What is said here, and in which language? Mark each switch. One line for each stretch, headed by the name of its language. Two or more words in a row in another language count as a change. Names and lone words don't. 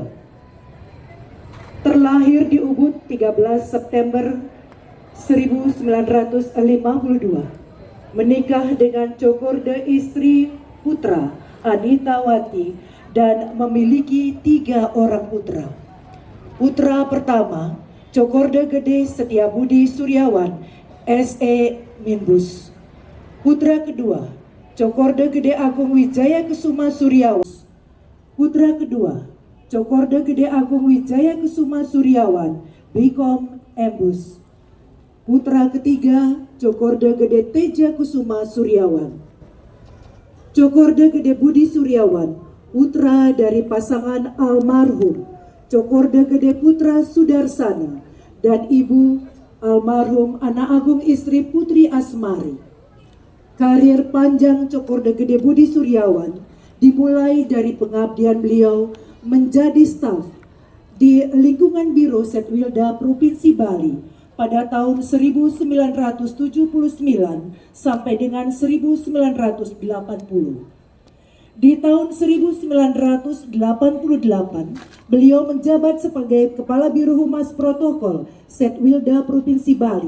Indonesian: Terlahir di Ubud 13 September 1952, menikah dengan Cokorda istri putra Anita Wati dan memiliki 3 orang putra. Putra pertama Cokorda Gede Setiabudi Suryawan, SE Minbus. Putra kedua Cokorda Gede Agung Wijaya Kesuma Suryawan. Putra kedua Cokorda Gede Agung Wijaya Kesuma Suryawan, Bikom Embus. Putra ketiga Cokorda Gede Teja Kusuma Suryawan. Cokorda Gede Budi Suryawan, putra dari pasangan almarhum Cokorda Gede Putra Sudarsana dan ibu almarhum Anak Agung istri Putri Asmari. Karir panjang Cokorda Gede Budi Suryawan dimulai dari pengabdian beliau menjadi staf di lingkungan Biro Setwilda Provinsi Bali pada tahun 1979 sampai dengan 1980. Di tahun 1988, beliau menjabat sebagai Kepala Biro Humas Protokol Setwilda Provinsi Bali.